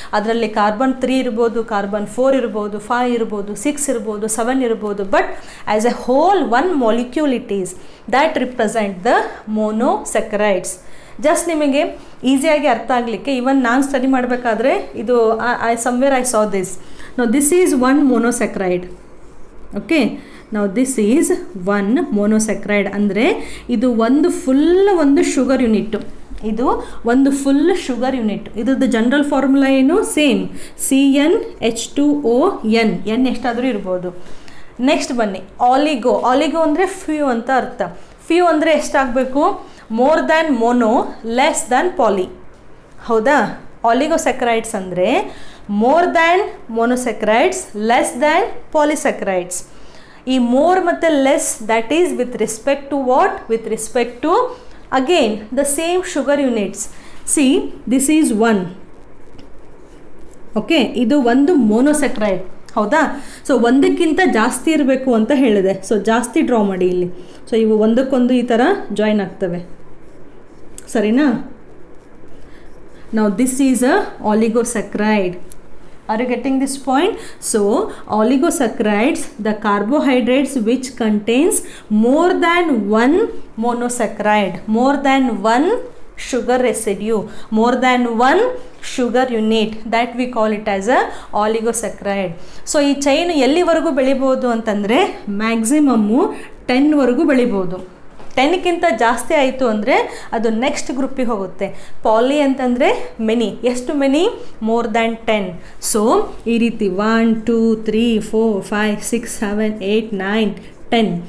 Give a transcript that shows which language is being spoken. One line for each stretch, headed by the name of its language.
Kannada: ಅದರಲ್ಲಿ ಕಾರ್ಬನ್ 3 ಇರ್ಬೋದು, ಕಾರ್ಬನ್ 4 ಇರ್ಬೋದು, 5 ಇರ್ಬೋದು, 6 ಇರ್ಬೋದು, 7 ಇರ್ಬೋದು,
English: But as a whole 1 molecule it is that represent the monosaccharides.
Kannada: Just ನಿಮಗೆ ಈಸಿಯಾಗಿ ಅರ್ಥ ಆಗಲಿಕ್ಕೆ, ಇವನ್ ನಾನು ಸ್ಟಡಿ ಮಾಡಬೇಕಾದ್ರೆ ಇದು
English: somewhere I saw this. Now this is 1 monosaccharide. Okay, now this is 1 monosaccharide
Kannada: ಅಂದರೆ ಇದು ಒಂದು ಶುಗರ್ ಯೂನಿಟ್. ಇದು ಒಂದು ಫುಲ್ ಶುಗರ್ ಯೂನಿಟ್. ಇದ್ರದ್ದು ಜನರಲ್ ಫಾರ್ಮುಲಾ ಏನು? Same, CnH2ON. N ಎಷ್ಟಾದರೂ ಇರ್ಬೋದು. ನೆಕ್ಸ್ಟ್ ಬನ್ನಿ, ಆಲಿಗೋ. ಆಲಿಗೋ ಅಂದರೆ ಫ್ಯೂ ಅಂತ ಅರ್ಥ. ಫ್ಯೂ ಅಂದರೆ ಎಷ್ಟಾಗಬೇಕು?
English: More than mono, less than poly, ಹೌದಾ?
Kannada: ಆಲಿಗೋಸ್ಯಾಕರೈಡ್ಸ್ ಅಂದರೆ
English: More than monosaccharides, less than polysaccharides.
Kannada: ಈ ಮೋರ್ ಮತ್ತು less
English: That is with respect to what? With respect to again the same sugar units. See, this is 1. Okay,
Kannada: ಇದು ಒಂದು ಮೋನೋಸ್ಯಾಕರೈಡ್, ಹೌದಾ? ಸೊ ಒಂದಕ್ಕಿಂತ ಜಾಸ್ತಿ ಇರಬೇಕು ಅಂತ ಹೇಳಿದೆ. ಸೊ ಜಾಸ್ತಿ ಡ್ರಾ ಮಾಡಿ ಇಲ್ಲಿ. ಸೊ ಇವು ಒಂದಕ್ಕೊಂದು ಈ ಥರ ಜಾಯಿನ್ ಆಗ್ತವೆ, ಸರಿನಾ? ನಾವು
English: This is a oligosaccharide. Are you getting this point? So oligosaccharides, the carbohydrates which contains more than 1 monosaccharide, more than 1 sugar residue, more than 1 sugar unit, that we call it as a oligosaccharide.
Kannada: So ಈ chain ಎಲ್ಲಿವರೆಗೂ ಬೆಳಿಬೋದು ಅಂತಂದರೆ maximum 10 ವರೆಗೂ ಬೆಳಿಬೋದು. 10ಕ್ಕಿಂತ ಜಾಸ್ತಿ ಆಯಿತು ಅಂದರೆ ಅದು ನೆಕ್ಸ್ಟ್ ಗ್ರೂಪಿಗೆ ಹೋಗುತ್ತೆ. ಪಾಲಿ ಅಂತಂದರೆ
English: Many.
Kannada: ಎಷ್ಟು
English: Many? More than 10.
Kannada: ಸೊ ಈ ರೀತಿ 1 2 3 4 5 6 7 8 9 10.